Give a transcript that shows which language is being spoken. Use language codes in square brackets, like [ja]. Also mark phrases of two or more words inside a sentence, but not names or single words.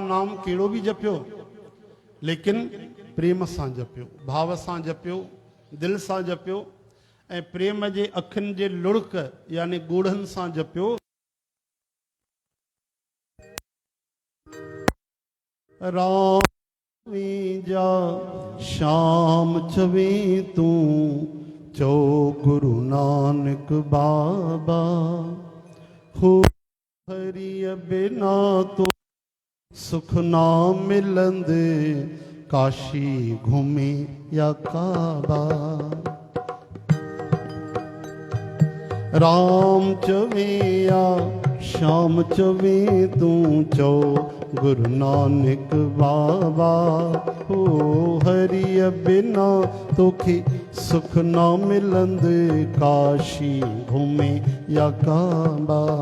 [sd] नाम कहिड़ो बि जपियो लेकिन प्रेम सां जपियो भाव सां जपियो दिलि सां जपियो ऐं प्रेम जे अखियुनि जे लुड़क यानी ॻोढ़नि सां जपियो। राम जा श्याम चवे तूं चो गुरु नानक बाबा हो हरिय बिना तो सुख ना मिलंदे काशी घूमे या काबा। राम चवेया शाम चवे तू चो गुरु नानक बाबा हो हरि बिना तोखे सुख ना मिलंद काशी घूमे या काबा।